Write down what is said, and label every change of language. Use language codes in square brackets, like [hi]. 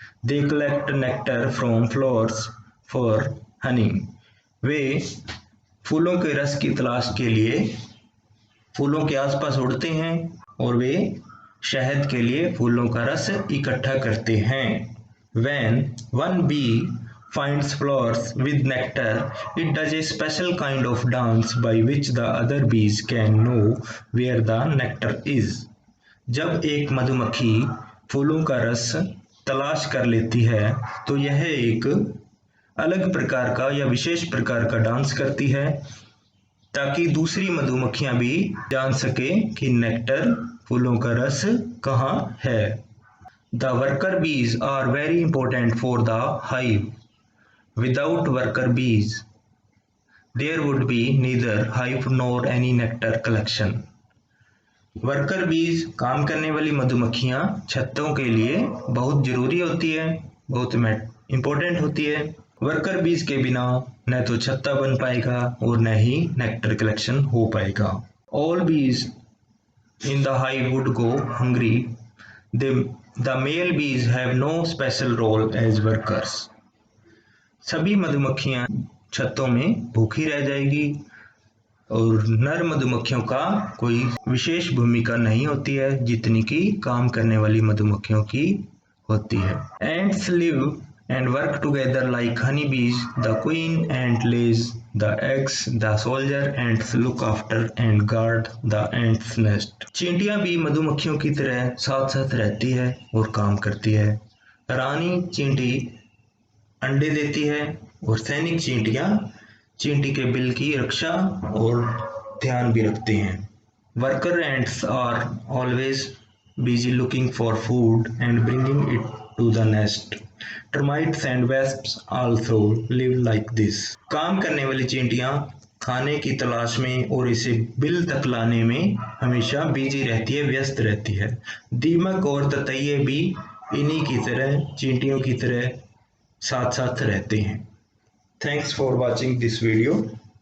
[en] They collect nectar from flowers for honey. [hi] वे फूलों के रस की तलाश के लिए फूलों के आसपास उड़ते हैं और वे शहद के लिए फूलों का रस इकट्ठा करते हैं। [en] When one bee finds flowers with nectar, it does a special kind of dance by which the other bees can know where the nectar is. [hi] जब एक मधुमक्खी फूलों का रस तलाश कर लेती है तो यह एक अलग प्रकार का या विशेष प्रकार का डांस करती है ताकि दूसरी मधुमक्खियां भी जान सके कि नेक्टर, फूलों का रस कहाँ है। [en] The worker bees are very important for the hive. Without worker bees, there would be neither hive nor any nectar collection. [hi] Worker बीज, काम करने वाली मधुमक्खियां, छत्तों के लिए बहुत जरूरी होती है, बहुत इम्पोर्टेंट होती है। वर्कर बीज के बिना न तो छत्ता बन पाएगा और न ही नेक्टर कलेक्शन हो पाएगा। [en] All bees in the hive would go hungry. The male bees have no special role as workers. [hi] सभी मधुमक्खियां छत्तों में भूखी रह जाएगी और नर मधुमक्खियों का कोई विशेष भूमिका नहीं होती है जितनी कि काम करने वाली मधुमक्खियों की होती है। [en] Ants live and work together like honeybees. The queen ant lays the eggs. The soldier ants look after and guard the ant's nest. [hi] चींटियां भी मधुमक्खियों की तरह साथ साथ रहती है और काम करती है। रानी चींटी अंडे देती है और सैनिक चींटियां चींटी के बिल की रक्षा और ध्यान भी रखते हैं। [en] Worker ants are always busy looking for food and bringing it to the nest. Termites and wasps also live like this. [hi] काम करने वाली चींटियां खाने की तलाश में और इसे बिल तक लाने में हमेशा बिजी रहती है, व्यस्त रहती है। दीमक और ततैये भी इन्हीं की तरह, चींटियों की तरह साथ साथ रहते हैं। [en] Thanks for watching this video.